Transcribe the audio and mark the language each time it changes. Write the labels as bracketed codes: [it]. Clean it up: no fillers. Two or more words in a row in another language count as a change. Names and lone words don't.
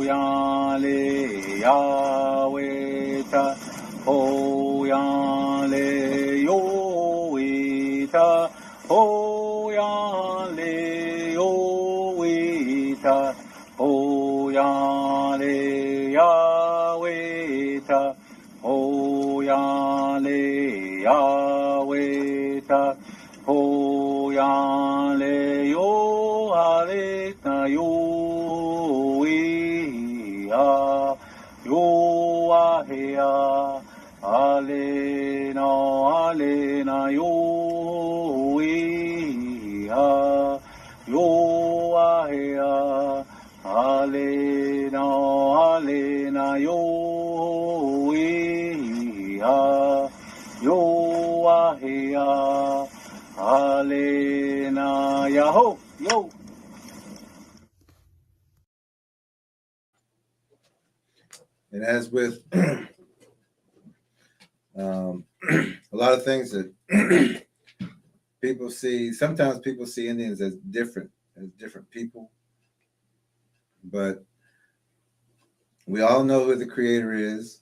[en] yang le Yahweh ta ho yang le Yahweh ta ho yang le Yahweh ta ho yang le Yahweh ta ho yang le Yahweh ta ho yang le Yahweh ta Yahweh Alena, Alena, Yoa, Yoa, Alena, Alena, Yoa, Yoa, Alena, Yaho, Yo. And as with a lot of things that people see, sometimes people see Indians as different people, but we all know who the creator is.